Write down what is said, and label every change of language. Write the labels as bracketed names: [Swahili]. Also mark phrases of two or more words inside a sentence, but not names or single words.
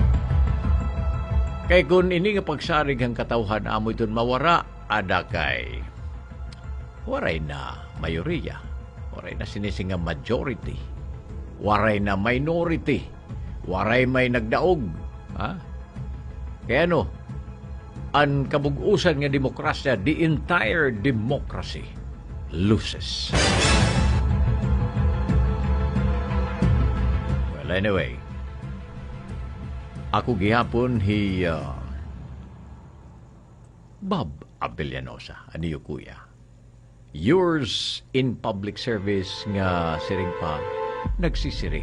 [Waray] Kay kung ini nga pagsarig ang katawhan amo iton mawara, ada kay waray na mayoriya, waray na sinisinga majority, waray na minority, waray may nagdaog. Ha? Kaya ano, ang kabug-usan nga demokrasya, [English] the entire democracy loses. Well, anyway, [Waray] ako gihapon Bob Abellanosa, aniyo kuya. [English] Yours in public service [Waray] nga siring pa nagsisiring.